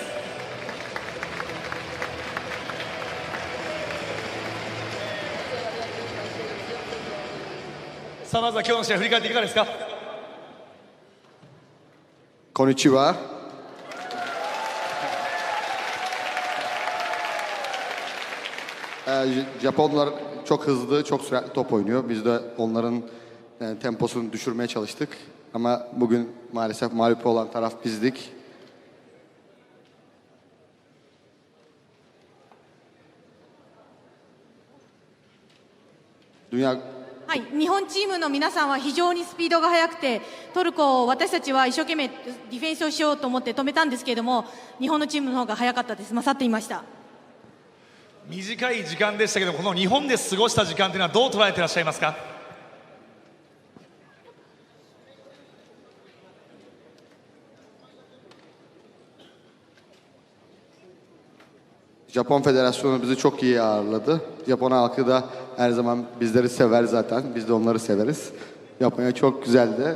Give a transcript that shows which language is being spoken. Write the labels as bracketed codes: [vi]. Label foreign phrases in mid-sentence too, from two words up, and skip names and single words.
[ja] さあまずは今日の試合振り返っていかがですか。こんにちは。 [tr] Japonlar çok hızlı, çok süratli top oynuyor. Biz de onların temposunu düşürmeye çalıştık. Ama bugün maalesef mağlup olan taraf bizdik. Dünya [ja] はい、日本チームの皆さんは非常にスピードが速くて、トルコを私たちは一生懸命ディフェンスをしようと思って止めたんですけれども、日本のチームの方が速かったです。勝っていました。短い時間でしたけど、この日本で過ごした時間というのはどう捉えていらっしゃいますか。 [tr] Japon Federasyonu bizi çok iyi ağırladı. Japon halkı da her zaman bizleri sever zaten. Biz de onları severiz. Japonya çok güzeldi.